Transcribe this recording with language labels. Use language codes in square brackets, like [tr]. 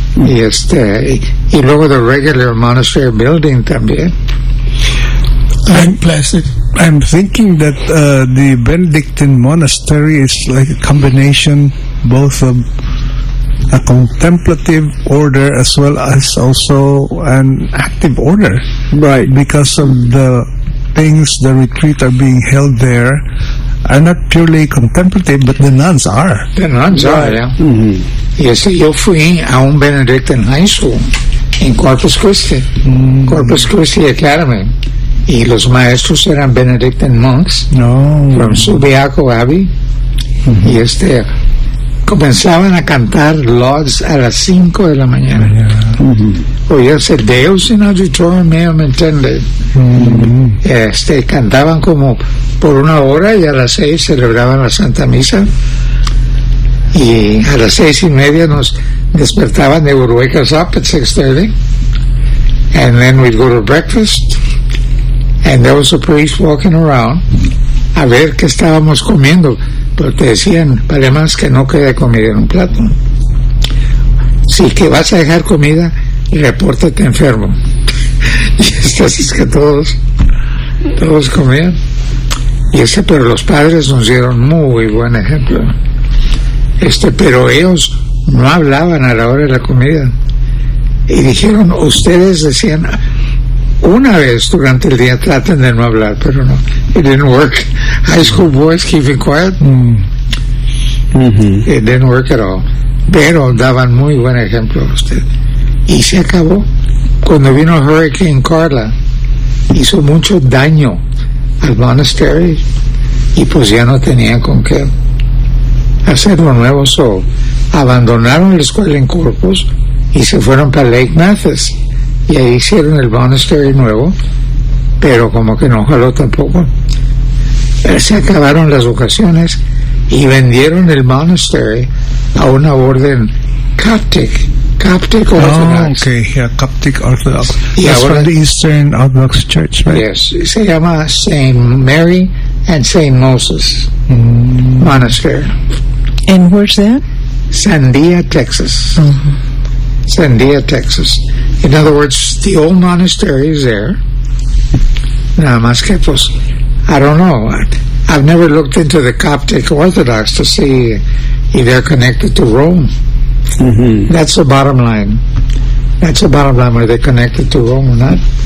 [es] Y luego [en] the regular monastery building [es] también. [en] I'm thinking that the Benedictine monastery is like a combination both of a contemplative order as well as also an active order. Right. Because of the things, the retreat are being held there are not purely contemplative, but the nuns are. The nuns are, yeah. Mm-hmm. Yes, [es] yo fui a un Benedictine [en] high school in [es] Corpus Christi. Mm-hmm. Corpus Christi Academy. Y los maestros eran Benedictine monks. No. [en] From Subiaco Abbey. Mm-hmm. [es] Y comenzaban a cantar Lauds a las 5 de la mañana. [en] Yeah. Mm-hmm. Oye, [la] Deus in auditorium, [en] me entiende. Mm-hmm. [es] Cantaban como por una hora y a las 6 celebraban la Santa Misa. Y a las 6:30 nos despertaban, [en] they would wake us up at 6:30. And then we'd go to breakfast. And there was a priest walking around [es] a ver qué estábamos comiendo. Pero te decían, vale más que no quede comida en un plato. Si que vas a dejar comida, repórtate enfermo. Y es que todos comían. Y pero los padres nos dieron muy buen ejemplo. Pero ellos no hablaban a la hora de la comida. Y dijeron, ustedes decían, una vez durante el día traten de no hablar, pero no, [en] it didn't work. High school boys keeping quiet. Mm-hmm. It didn't work at all. [es] Pero daban muy buen ejemplo a usted. Y se acabó. Cuando vino Hurricane Carla, hizo mucho daño al monastery y pues ya no tenían con qué hacerlo nuevo. So, abandonaron la escuela en Corpus y se fueron para Lake Mathis. Y ahí hicieron el monastery nuevo, pero como que no jaló tampoco. Se acabaron las vocaciones y vendieron el monastery a una orden Coptic Orthodox. [en] Oh, okay, yeah, Coptic Orthodox. That's from the Eastern Orthodox Church, right? [es] Yes, se llama St. Mary and St. Moses Monastery. [en] And where's that? Sandia, Texas. Mm-hmm. Sandia, Texas. In other words, the old monastery is there. [es] Nada más que, pues, [en] I don't know. I've never looked into the Coptic Orthodox to see if they're connected to Rome. Mm-hmm. That's the bottom line. That's the bottom line, whether they're connected to Rome or not.